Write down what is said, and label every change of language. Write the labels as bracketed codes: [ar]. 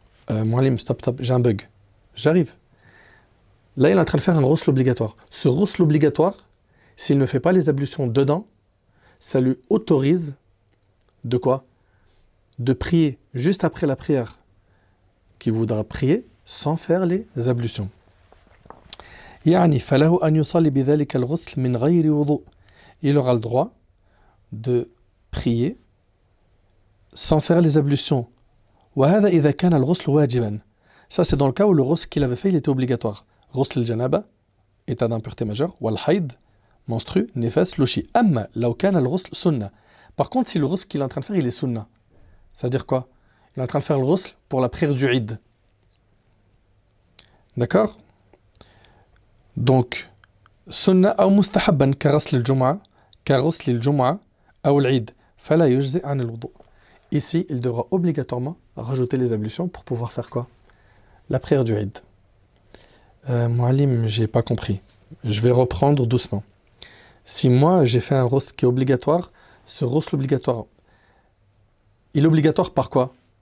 [fr] Moualim, stop, j'ai un bug. J'arrive. Là, il est en train de faire un ghusl obligatoire. Ce ghusl obligatoire, s'il ne fait pas les ablutions dedans, ça lui autorise de quoi? De prier juste après la prière qu'il voudra prier sans faire les ablutions. [ar] يعني فله أن يصلي بذلك الغسل من غير وضوء. [fr] Il aura le droit de prier sans faire les ablutions. [ar] وهذا إذا كان الغسل واجبا. [fr] Ça c'est dans le cas où le ghusl qu'il avait fait il était obligatoire. [ar] غسل الجنابة, [fr] état d'impureté majeure, [ar] والحيض, [fr] menstru, nefas, loshi. [ar] أما لو كان الغسل سنة. [fr] Par contre, si le ghusl qu'il est en train de faire il est sunna, c'est-à-dire quoi? Il est en train de faire le ghusl pour la prière du Eid. D'accord? Donc, sunna [ar] أو مستحبا كغسل الجمعة كغسل الجمعة أو العيد فلا يجزئ عن الوضوء. [fr] Ici, il devra obligatoirement rajouter les ablutions pour pouvoir faire quoi? La prière du Eid. Moualim, j'ai pas compris. Je vais reprendre doucement. Si moi, j'ai fait un ghusl qui est obligatoire, ce ghusl obligatoire, il est obligatoire par quoi?